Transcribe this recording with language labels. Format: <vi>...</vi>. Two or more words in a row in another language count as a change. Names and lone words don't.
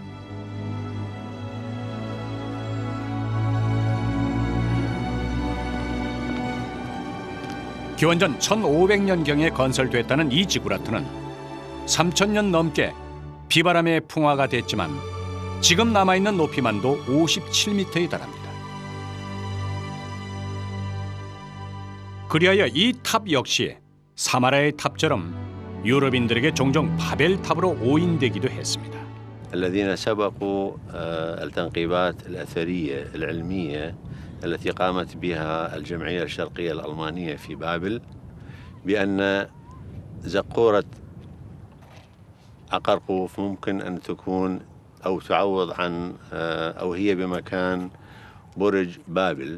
<ko>기원전 1500년경에 건설됐다는 이 지구라트는 3000년 넘게 비바람의 풍화가 됐지만 지금 남아있는 높이만도 57m에 달합니다. 그리하여 이 탑 역시 사마라의 탑처럼 유럽인들에게 종종 바벨탑으로 오인되기도 했습니다.</ko> <ar>الذين سبقوا التنقيبات الأثرية العلمية التي قامت بها الجمعية الشرقية الألمانية في بابل بأن زقورة عقرقوف ممكن أن تكون أو تعوض عن أو هي بمكان برج بابل،</ar>